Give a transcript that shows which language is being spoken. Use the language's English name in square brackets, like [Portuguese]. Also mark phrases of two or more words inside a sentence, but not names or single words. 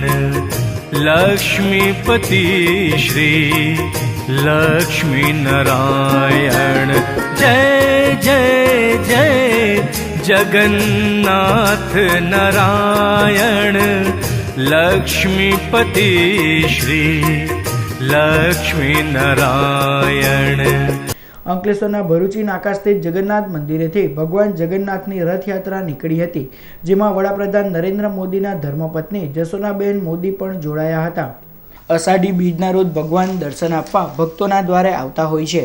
[Hindi] लक्ष्मीपति श्री लक्ष्मी नारायण। जय जय जय जगन्नाथ नारायण। लक्ष्मीपति श्री लक्ष्मी नारायण। [Gujarati] અંકલેશ્વરના ભરૂચી નાકા સ્થિત જગન્નાથ મંદિરેથી ભગવાન જગન્નાથની રથયાત્રા નીકળી હતી, જેમાં વડાપ્રધાન નરેન્દ્ર મોદીના ધર્મપત્ની જશોદાબેન મોદી પણ જોડાયા હતા। અષાઢી બીજના રોજ ભગવાન દર્શન આપવા ભક્તોના દ્વારે આવતા હોય છે।